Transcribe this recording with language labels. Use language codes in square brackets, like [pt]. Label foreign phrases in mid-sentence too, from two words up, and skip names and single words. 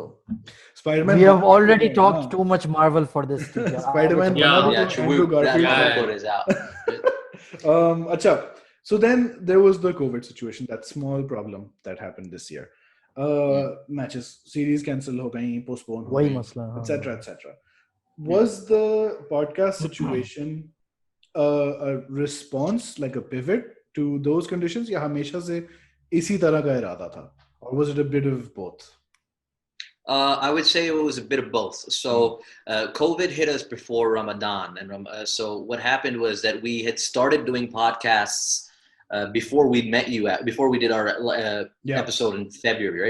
[en] Spider-Man. We have already talked too much Marvel for this. Spider-Man. Andrew Garfield is out. Acha. So then there was the COVID situation, that small problem that happened this year. Matches, series cancel [hi] ho gayi, postpone ho gayi, [en] etc. Was the podcast situation a response, like a pivot to those conditions, [hi] या हमेशा से इसी तरह का इरादा था, [en] or was it a bit of both? I would say it was a bit of both. So COVID hit us before Ramadan, and so what happened was that we had started doing podcasts before we met you before we did our episode in February, right?